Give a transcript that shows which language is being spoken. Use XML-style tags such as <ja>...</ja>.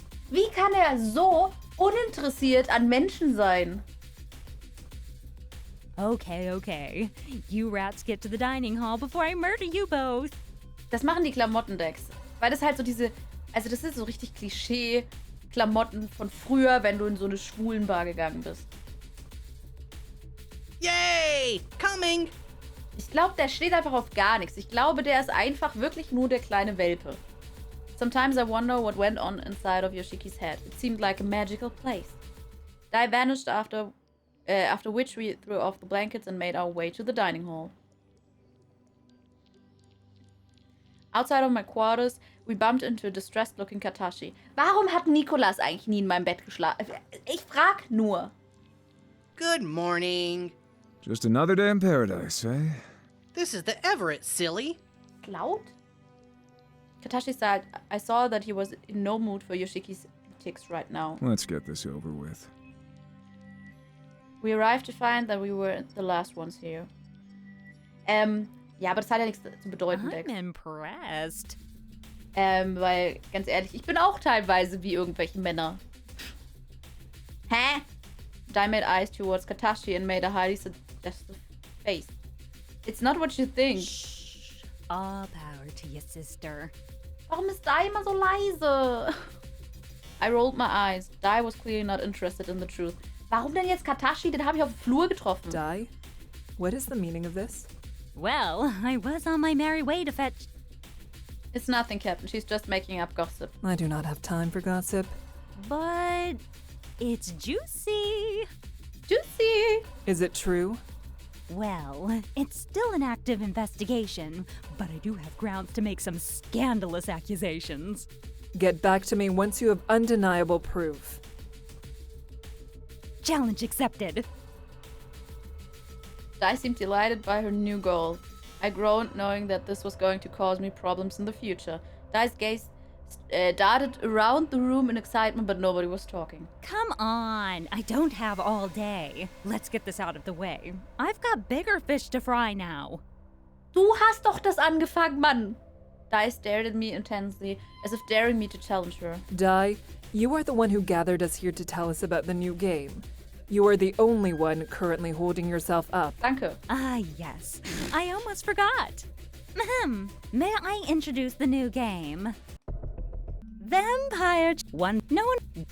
<de>Wie kann er so uninteressiert an Menschen sein?</de> <en>Okay. You rats get to the dining hall before I murder you both.</en> <de>Das machen die Klamottendecks. Weil das halt so diese... Also das ist so richtig Klischee-Klamotten von früher, wenn du in so eine Schwulenbar gegangen bist.</de> <en>Yay! Coming!</en> <de>Ich glaube, der steht einfach auf gar nichts. Ich glaube, der ist einfach wirklich nur der kleine Welpe.</de> <en>Sometimes I wonder what went on inside of Yoshiki's head. It seemed like a magical place. Dai vanished after which we threw off the blankets and made our way to the dining hall. Outside of my quarters, we bumped into a distressed-looking Katashi.</en> <de>Warum hat Nikolas eigentlich nie in meinem Bett geschlafen? Ich frag nur.</de> <en>Good morning. Just another day in paradise, eh? This is the Everett, silly.</en> <de>Laut?</de> <en>Katashi said, I saw that he was in no mood for Yoshiki's antics right now. Let's get this over with. We arrived to find that we were the last ones here.</en> <de>Ja, aber das hat ja nichts zu bedeuten,</de> <en>I'm Dex. impressed.</en> <de>Weil, ganz ehrlich, ich bin auch teilweise wie irgendwelche Männer. Hä?</de> <en>Dai made eyes towards Katashi and made a highly suggestive face. It's not what you think. Shh. All power to your sister.</en> <de>Warum ist Dai immer so leise?</de> <en>I rolled my eyes. Dai was clearly not interested in the truth.</en> <de>Warum denn jetzt Katashi? Den habe ich auf dem Flur getroffen.</de> <en>Dai? What is the meaning of this? Well, I was on my merry way to fetch... It's nothing, Captain. She's just making up gossip. I do not have time for gossip. But... it's juicy. Juicy! Is it true? Well, it's still an active investigation, but I do have grounds to make some scandalous accusations. Get back to me once you have undeniable proof. Challenge accepted. Dai seemed delighted by her new goal. I groaned, knowing that this was going to cause me problems in the future. Dai's gaze darted around the room in excitement, but nobody was talking. Come on, I don't have all day. Let's get this out of the way. I've got bigger fish to fry now.</en> <de>Du hast doch das angefangen, Mann!</de> <en>Dai stared at me intensely, as if daring me to challenge her. Dai, you are the one who gathered us here to tell us about the new game. You are the only one currently holding yourself up.</en> <de>Danke.</de> <en>Ah, yes. I almost forgot. Ahem. May I introduce the new game? Vampire one. No one.</en>